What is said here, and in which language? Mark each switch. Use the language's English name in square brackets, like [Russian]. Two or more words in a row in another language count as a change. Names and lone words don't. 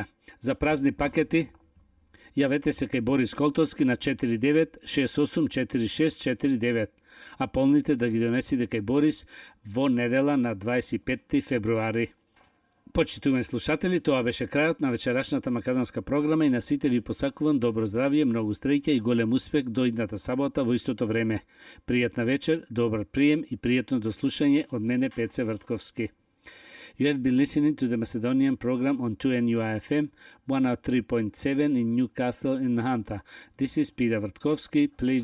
[Macedonian] За празни пакети јавете се кај Борис Колтовски на 49684649, а полните да ги донесите кај Борис во недела на 25 февруари. Почитувани слушатели, тоа беше крајот на вечерашната македонска програма и на сите ви посакувам добро здравје, многу среќа и голем успех до идната сабота во истото време. Пријатна вечер, добар прием и пријатно дослушање од мене Пеце Вртковски. [English] You have been listening to the Macedonian program on 2NUI-FM 103.7 in Newcastle in Hanta. This is Peter Vrtkovski. Please